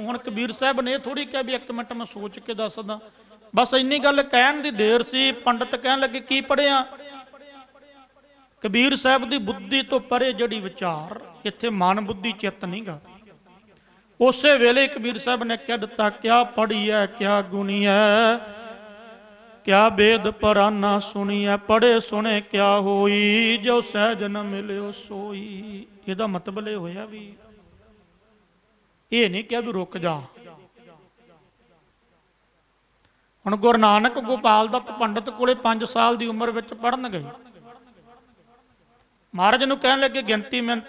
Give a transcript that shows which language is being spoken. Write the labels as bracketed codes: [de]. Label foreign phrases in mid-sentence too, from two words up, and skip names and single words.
[pa] ਹੁਣ ਕਬੀਰ ਸਾਹਿਬ ਨੇ ਇਹ ਥੋੜੀ ਕਿਹਾ ਵੀ 1 ਮਿੰਟ ਮੈਂ ਸੋਚ ਕੇ ਦੱਸਦਾ, ਬਸ ਇੰਨੀ ਗੱਲ ਕਹਿਣ ਦੀ ਦੇਰ ਸੀ। ਪੰਡਤ ਕਹਿਣ ਲੱਗੇ ਕੀ ਪੜਿਆ। ਕਬੀਰ ਸਾਹਿਬ ਦੀ ਬੁੱਧੀ ਤੋਂ ਪਰੇ ਜਿਹੜੀ ਵਿਚਾਰ, ਇੱਥੇ ਮਨ ਬੁੱਧੀ ਚਿੱਤ ਨਹੀਂਗਾ। ਉਸੇ ਵੇਲੇ ਕਬੀਰ ਸਾਹਿਬ ਨੇ ਕਹਿ ਦਿੱਤਾ, [hi] ਕਿਆ ਪੜ੍ਹੀ ਹੈ ਕਿਆ ਗੁਣੀ ਹੈ, क्या वेद पराना सुनिया पढ़े सुने क्या होई जो सहज न मिलियो सोई। [pa] ਇਹਦਾ ਮਤਲਬ ਇਹ ਹੋਇਆ ਵੀ ਇਹ ਨਹੀਂ ਕਿਹਾ ਵੀ ਰੁਕ ਜਾ। ਹੁਣ ਗੁਰੂ ਨਾਨਕ ਗੋਪਾਲ ਦੱਤ ਪੰਡਤ ਕੋਲੇ 5 ਸਾਲ ਦੀ ਉਮਰ ਵਿੱਚ ਪੜਨ ਗਏ। ਮਹਾਰਾਜ ਨੂੰ ਕਹਿਣ ਲੱਗੇ ਗਿਣਤੀ ਮਿਣਤੀ।